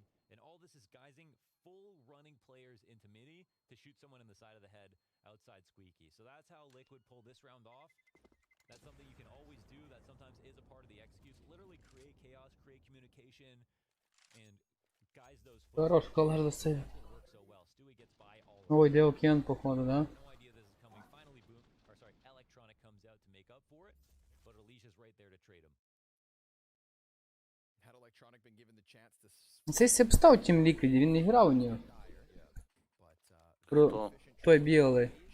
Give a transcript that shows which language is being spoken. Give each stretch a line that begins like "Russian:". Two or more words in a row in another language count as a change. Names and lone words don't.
English: And all this is guising full running players into Mini to shoot someone in the side of the head outside Squeaky. So that's how Liquid pulled this round off. That's something you can always do. That sometimes is a part of the executes. Literally create chaos, create communication, and guise those
Russian: Хорош, колор засейв. Ой, делал Кен, походу, да?
Ukrainian: Цей б став Team Liquid, він не грав у нього. Той білий.